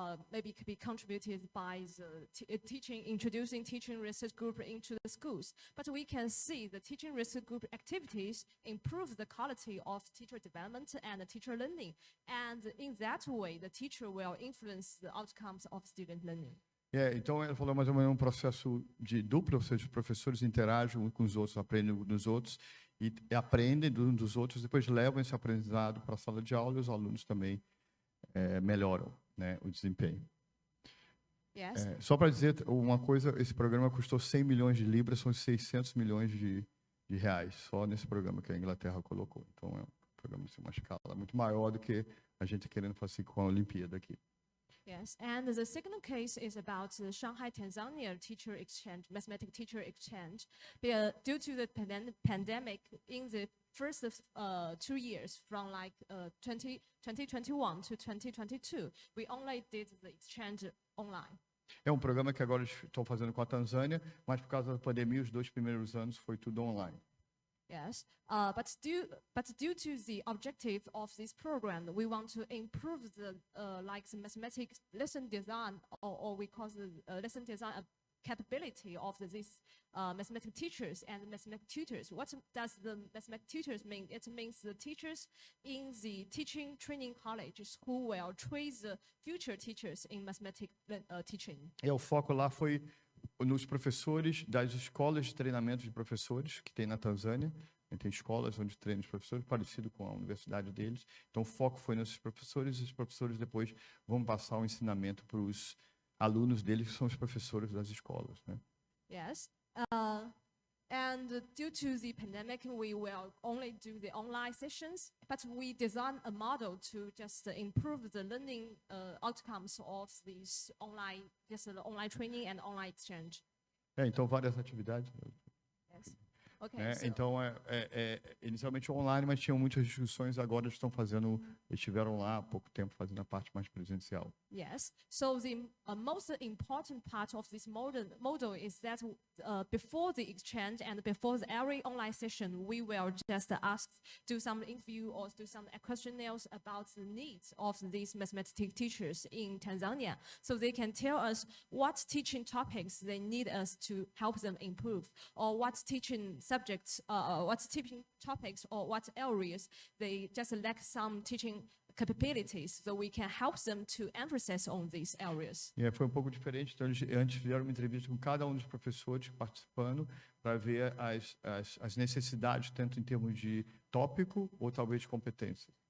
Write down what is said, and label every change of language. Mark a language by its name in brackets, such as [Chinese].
[English] maybe could be contributed by the introducing teaching research group into the schools. But we can see the teaching research group activities improve the quality of teacher development and teacher learning. And in that way, the teacher will influence the outcomes of student learning. [Portuguese] Então, ela falou mais ou menos um processo de duplo, ou seja, os professores interagem uns com os outros, aprendem uns dos outros, e aprendem uns dos outros, depois levam esse aprendizado para a sala de aula e os alunos também melhoram, né, o desempenho. [English] Yes. [Portuguese] Só para dizer uma coisa, esse programa custou 100 milhões de libras, são 600 milhões de reais, só nesse programa que a Inglaterra colocou. Então, é um programa de uma escala muito maior do que a gente querendo fazer com a Olimpíada aqui. [English] Yes, and the second case is about the Shanghai, Tanzania teacher exchange, mathematics teacher exchange. Due to the pandemic, in the first 2 years, from like 2021 to 2022, we only did the exchange online. [Portuguese] É um programa que agora estão fazendo com a Tanzânia, mas por causa da pandemia, os 2 primeiros anos foi tudo online. [English] Yes, but due to the objective of this program, we want to improve the the mathematics lesson design, or we call the lesson design capability of these mathematics teachers and mathematics tutors. What does the mathematics tutors mean? It means the teachers in the teaching training colleges who will train the future teachers in mathematics teaching. [Portuguese] O foco lá foi nos professores das escolas de treinamento de professores que tem na Tanzânia. Tem escolas onde treinam os professores, parecido com a universidade deles. Então, o foco foi nesses professores, e os professores depois vão passar o ensinamento para os alunos deles, que são os professores das escolas, né? [English] Yes. And due to the pandemic, we will only do the online sessions, but we design a model to just improve the learning outcomes of these online, online training and online exchange. [Portuguese] Então, várias atividades. [English] Yes. Okay, [Portuguese] Então, inicialmente online, mas tinham muitas discussões, agora estiveram lá há pouco tempo fazendo a parte mais presencial. [English] Yes, so the most important part of this model is that before the exchange and before every online session, we will just do some interview or do some questionnaires about the needs of these mathematics teachers in Tanzania, so they can tell us what teaching topics they need us to help them improve, or what teaching subjects, what teaching topics or what areas they just lack some teaching capabilities, so we can help them to emphasize on these areas. [Portuguese] Foi um pouco diferente, então eles antes fizeram uma entrevista com cada dos professores participando para ver as necessidades, tanto em termos de tópico ou talvez de competência.